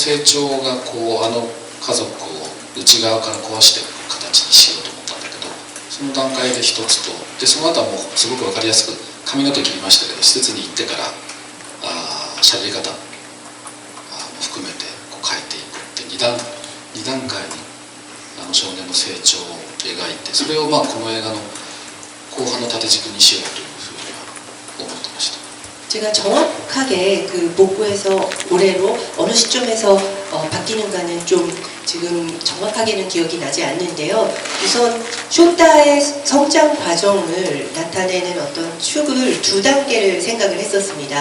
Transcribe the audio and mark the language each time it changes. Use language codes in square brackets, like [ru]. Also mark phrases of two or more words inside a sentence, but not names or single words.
[ja] 成長がこう家族を内側から壊していく形にしようと思ったんだけどその段階で一つとでその後はもうすごく分かりやすく髪の毛切りましたけど施設に行ってから喋り方も含めてこう変えていくって2段階に少年の成長を描いてそれをこの映画の後半の縦軸にしようというふうには思ってました。 [ko] 제가 정확하게 그 복구에서 올해로 어느 시점에서 바뀌는가는 좀 지금 정확하게는 기억이 나지 않는데요. 우선 쇼타의 성장 과정을 나타내는 어떤 축을 두 단계를 생각을 했었습니다.